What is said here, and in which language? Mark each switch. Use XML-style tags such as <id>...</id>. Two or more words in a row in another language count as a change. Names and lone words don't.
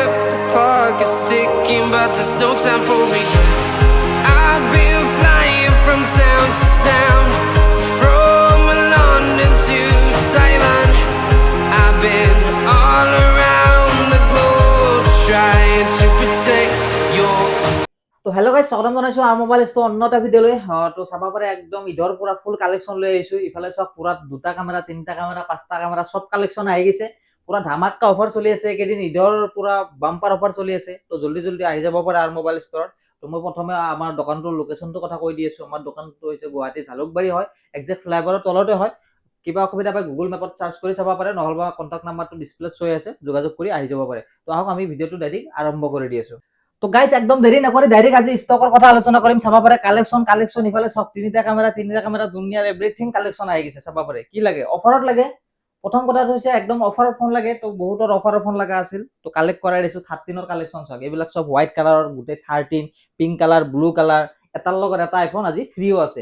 <en>The clock is ticking, but there's no time for regrets. I've been flying from town to town, from London to Taiwan. I've been all around the globe trying to protect your.</en> <as>তো</as> <en>hello guys,</en> <as>স্বাগতম জনাইছো আৰ মোবাইল ষ্ট'ৰ অন্য এটা ভিডিঅ'লৈ। তো চাব পাৰে একদম ঈদৰ পুৰা</as> <en>full collection</en> <as>লৈ আহিছো। ইফালে চব পুৰা 2টা কেমেৰা, 3টা কেমেৰা, 5টা কেমেৰা সব কালেকশ্যন আহি গৈছে। পুৰা ধামাকা অফাৰ চলি আছে এইকেইদিন, ঈদৰ পুৰা</as> <en>bumper offer</en> <as>চলি আছে। তো</as> <hi>जल्दी जल्दी</hi> <as>আহি যাব পাৰে আৰ মোবাইল ষ্ট'ৰত। তো মই প্ৰথমে আমাৰ দোকানটোৰ লোকেশ্যনটোৰ কথা কৈ দি আছো। আমাৰ দোকানটো হৈছে গুৱাহাটী জালুকবাৰী হয়,</as> <en>exact flyover</en> <as>তলতে হয়। কিবা অসুবিধা পায় গুগল মেপত চাৰ্চ কৰি চাব পাৰে, নহ'লে</as> <en>contact number</en> <as>ডিছপ্লেত চৈ আছে, যোগাযোগ কৰি আহি যাব পাৰে। তো আহক আমি ভিডিঅ'টো ডাইৰেক্ট আৰম্ভ কৰি দি আছো। তো গাইস একদম</as> <bn>দেরি না করে</bn> <as>ডাইরেক্ট আজি স্টকৰ কথা আলোচনা কৰিম। চাব পাৰে কালেকশ্যন ইফালে সব 3টা কেমেৰা দুনিয়াৰ</as> <en>everything collection</en> <as>আহি গৈছে। চাব পাৰে কি লাগে, অফাৰত লাগে। প্ৰথম কথা হৈছে একদম</as> <en>offer phone</en> <as>লাগে। তো বহুতৰ</as> <en>offer phone</en> <as>লাগা আছিল, তো কালেক্ট কৰাই দিছো। 13ৰ কালেকশ্যন চাওক, এইবিলাক সব</as> <en>white colour</en> <as>গোটেই 13,</as> <en>pink colour, blue colour,</en> <as>এটাৰ লগত এটা আইফোন আজি ফ্ৰীও আছে।</as>